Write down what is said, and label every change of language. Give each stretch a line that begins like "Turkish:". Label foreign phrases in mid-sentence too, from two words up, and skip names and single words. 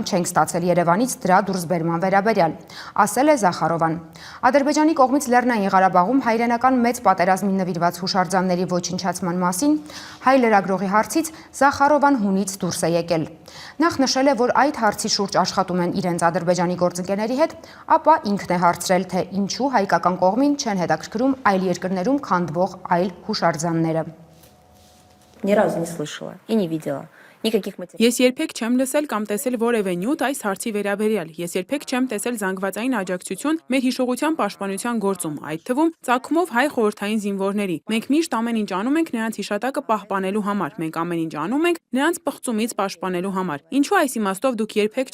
Armenian: չենք ստացել Երևանից դրա դուրսբերման վերաբերյալ, ասել է Զախարովան։ Ադրբեջանի կողմից Լեռնային Ղարաբաղում հայրենական մեծ պատերազմին նվիրված հուշարձանների ոչնչացման մասին հայ լրագրողի հարցից Զախարովան հունից դուրս է եկել։ Նախ նշել է, որ այդ հարցի շուրջ աշխատում են իրենց ադրբեջանի գործընկերների հետ, ապա ինքն է հարցրել, թե ինչու հայկական կողմին չեն հետաքրքրում այլ երկրներում քանդվող այլ հուշարձանները։
Russian: Ни разу не слышала и не видела.
Armenian: Ես երբեք չեմ լսել կամ տեսել որևէ նյութ այս հարցի վերաբերյալ։ Ես երբեք չեմ տեսել զանգվածային աջակցություն մեր հիշողության պաշտպանության գործում, այդ թվում ծագումով հայ խորհրդային զինվորների։ Մենք միշտ ամեն ինչ անում ենք նրանց հիշատակը պահպանելու համար։ Մենք ամեն ինչ անում ենք նրանց պղծումից պաշտպանելու համար։ Ինչու այս իմաստով դուք երբեք